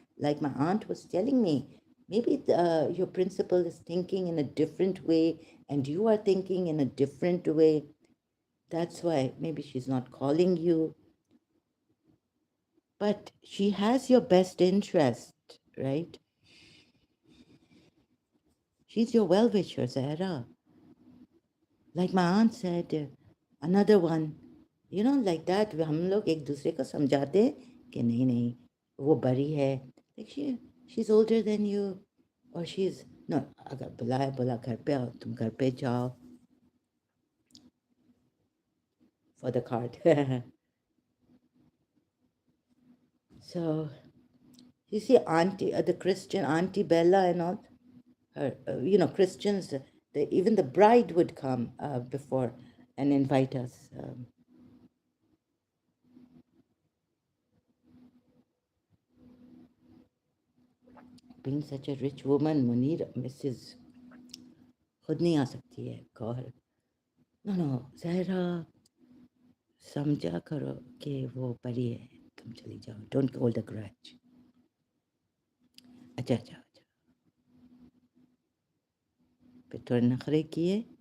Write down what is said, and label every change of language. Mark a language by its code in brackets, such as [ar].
[en] Like my aunt was telling me, maybe your principal is thinking in a different way, and you are thinking in a different way. That's why maybe she's not calling you, but she has your best interest, right? She's your well wisher, Zahra. Like my aunt said, another one, like that, [hi] हम लोग एक दूसरे को समझाते कि नहीं नहीं वो बड़ी है, [en] like she's older than you, or she's no, [hi] अगर बुलाए बोला घर पे आओ, तुम घर पे जाओ [en] for the card. So you see auntie, the Christian auntie Bella and all her, Christians, even the bride would come before and invite us. Being such a rich woman, Munir, Mrs. [hi] खुद नहीं आ सकती है गौर. No no Zahra, समझा करो कि वो बड़ी है, तुम चली जाओ, [en] Don't hold a grudge. [hi] अच्छा अच्छा अच्छा, फिर थोड़े नखरे किए.